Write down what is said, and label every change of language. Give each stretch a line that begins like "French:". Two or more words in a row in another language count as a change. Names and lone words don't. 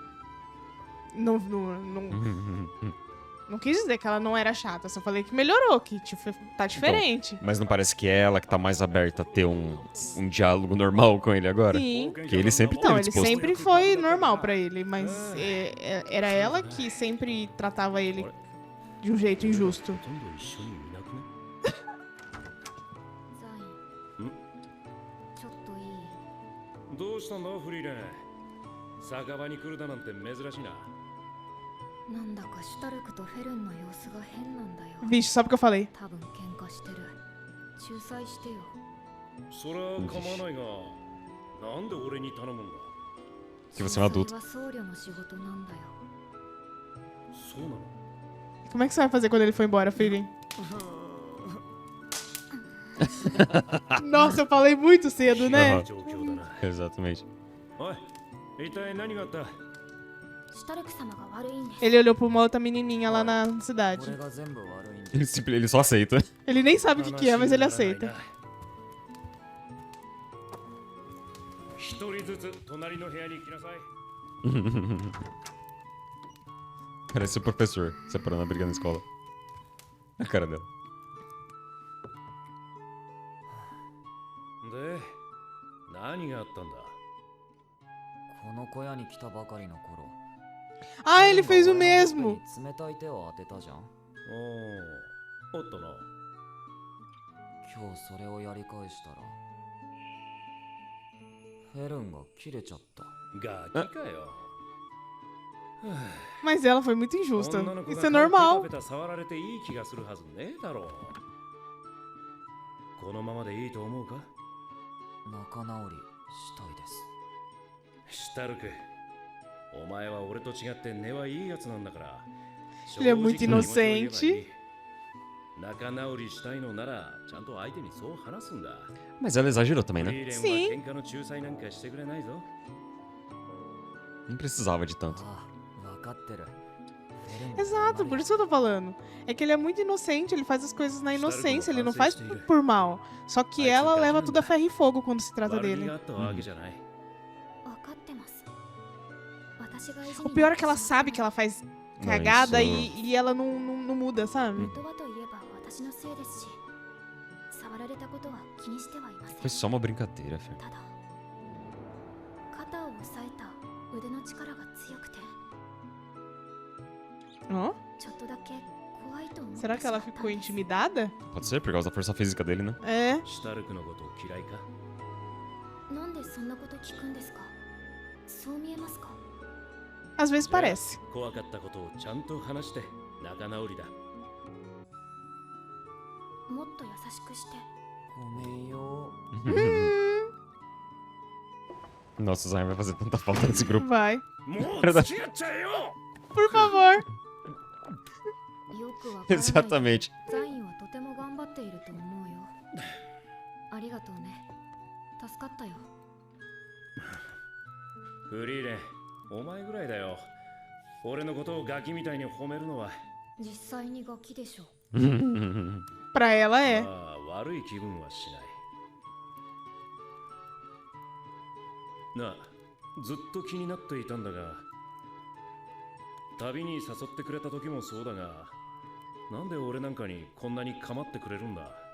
Portuguese: Não quis dizer que ela não era chata, só falei que melhorou, que tipo, tá diferente. Mas não parece que é ela que tá mais aberta a ter um diálogo normal com ele agora? Sim. Que ele sempre teve Não, ele disposto. sempre foi normal pra ele, mas era ela que sempre tratava ele de um jeito injusto.
Japanese: ほとんど一緒にいなくねザインちょっといい？どうしたんだフリーレン酒場に来るだなんて珍しいななんだかシュタルクとフェルンの様子が変なんだよ。
Portuguese: Vixe, só porque eu falei.
Japanese: 多分喧嘩してる。仲裁してよ。それは構わないがなんで俺に頼むんだ
Portuguese: Que você é um adulto.
Japanese: 仲裁は僧侶の仕事なんだよ。そうなの
Portuguese: Como é que você vai fazer quando ele for embora, filho? Nossa, eu falei muito cedo, né? Aham.
Japanese: 状況だな
Portuguese: Exatamente.
Japanese: おい一体何があったシュタルク様が悪いんです。
Portuguese: Ele olhou pra uma outra menininha lá na cidade.
Japanese: 俺が全部悪いんだ
Portuguese: Ele só aceita. Ele nem sabe o que é, mas ele aceita.
Japanese: 一人ずつ隣の部屋に来なさい
Portuguese: Parece o professor separando a briga na escola. A cara dela.
Japanese: で何があったんだこの小屋に来たばかりの頃
Portuguese: Ah, ele fez o
Japanese: 俺の
Portuguese: mesmo.
Japanese: ほっぺに冷たい手を当てたじゃんおおあったな今日それをやり返したらフェルンが切れちゃったガキかよ
Portuguese: Mas ela foi muito injusta.
Japanese: 女の子
Portuguese: Isso
Japanese: が
Portuguese: é normal.
Japanese: ペタペタ触られていい気がするはずねえだろうこのままでいいと思うか仲直りしたいですシュタルクお前は俺と違って根はいいやつなんだから
Portuguese: Ele é muito
Japanese: 正直に気持ちを言えばいい
Portuguese: inocente.
Japanese: 仲直りしたいのならちゃんと相手にそう話すんだ
Portuguese: Mas ela exagerou também,
Japanese: フ
Portuguese: né?
Japanese: リーレンは
Portuguese: Sim.
Japanese: 喧嘩の仲裁なんかしてくれないぞ
Portuguese: Não precisava de tanto.
Japanese: ああ分かってる
Portuguese: Exato, por isso que eu tô falando. É que ele é muito inocente, ele faz as coisas na inocência, ele não faz por mal. Só que ela leva tudo a ferro e fogo quando se trata
Japanese: 悪気
Portuguese: dele.
Japanese: があったわけじゃない分かってます。私が意地
Portuguese: O
Japanese: に
Portuguese: pior é que ela sabe que ela faz Não, cagada isso- e ela não muda, sabe?
Japanese: 言葉といえば私のせいですし、触られたことは気にしてはいません。
Portuguese: Foi só uma brincadeira, filho.
Japanese: ただ、肩を押さえた腕の力が強くて、
Portuguese: Ó,
Japanese: ちょっとだけ怖いと思ってし
Portuguese: será
Japanese: ま
Portuguese: que
Japanese: った
Portuguese: ela
Japanese: んです。
Portuguese: ficou intimidada? Pode ser, por causa da força física dele, né? É.
Japanese: シュタルクのこと嫌いかなんでそんなこと聞くんですか？そう見えますか？
Portuguese: Às vezes parece.
Japanese: 怖かったことをちゃんと話して仲直りだもっと優しくして。ごめんよ
Portuguese: Nossa, o Zion vai fazer tanta falta nesse grupo. Vai.
Japanese: もう付き合っちゃえよ
Portuguese: Por favor.
Japanese: よくわからない。
Portuguese: Exatamente.
Japanese: ザインはとても頑張っていると思うよ。ありがとうね。助かったよ。フリーレンお前ぐらいだよ俺のことをガキみたいに褒めるのは実際にガキでしょ。
Portuguese: Pra ela é.
Japanese: まあ悪い気分はしないなあずっと気になっていたんだが旅に誘ってくれた時もそうだがなんで俺なんかにこんなに構ってくれるんだ